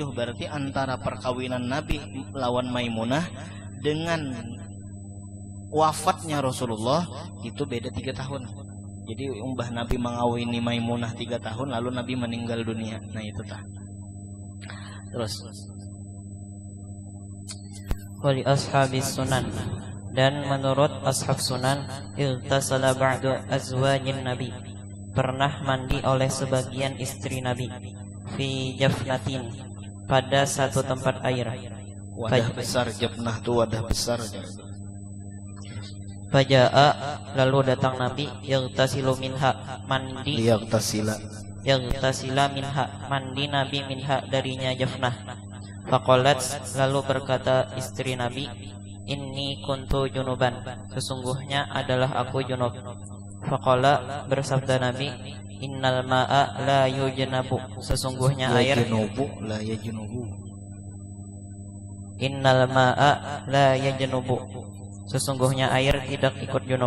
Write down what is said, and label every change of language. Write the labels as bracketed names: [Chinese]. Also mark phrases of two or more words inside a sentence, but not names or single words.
[Indonesian] Berarti antara perkawinan Nabi lawan Maimunah dengan wafatnya Rasulullah itu beda 3 tahun. Jadi umbah Nabi mengawini Maimunah 3 tahun lalu Nabi meninggal dunia. Nah itu tah. Terus [Arabic] ولأصحاب السنن, [Indonesian] dan menurut ashab sunan, [Arabic] اغتسل بعض أزواج النبي, [Indonesian] pernah mandi oleh sebagian istri Nabi, [Arabic] في جفنة, [Indonesian] pada satu tempat air. Wadah besar, jafnah itu wadah besar. Faja'a, lalu datang Nabi, [Arabic] يغتسل منها, [Indonesian] mandi, [Arabic] يغتسل منها, [Indonesian] mandi Nabi minha, darinya jafnah. Faqalat, lalu berkata istri Nabi, [Arabic] إني كنت جنبا, [Indonesian] sesungguhnya adalah aku junub. Faqala, bersabda Nabi, [Arabic] إن الماء لا يجنب, [Indonesian] sesungguhnya air [Arabic] إن الماء لا يجنب, [Indonesian] sesungguhnya air tidak ikut junub.